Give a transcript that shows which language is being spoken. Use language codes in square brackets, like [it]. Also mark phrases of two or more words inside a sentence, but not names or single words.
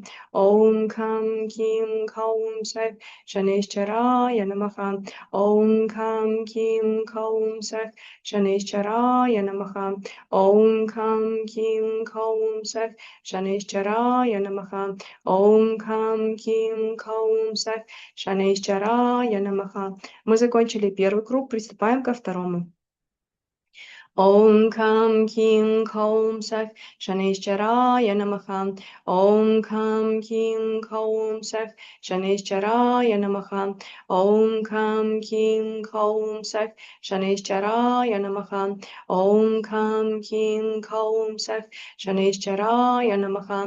[sa] ॐ कं कीं कौं सः शनेश्वराय नमः. ॐ कं कीं कौं सः शनेश्वराय नमः. ॐ कं कीं कौं सः शनेश्वराय नमः. ॐ कं कीं कौं सः शनेश्वराय नमः. [ru] Мы закончили первый круг, приступаем ко второму. [sa] ॐ कं कीं कौं सः शनिश्चराय नमः. ॐ कं कीं कौं सः शनिश्चराय नमः. ॐ कं कीं कौं सः शनिश्चराय नमः. ॐ कं कीं कौं सः शनिश्चराय नमः.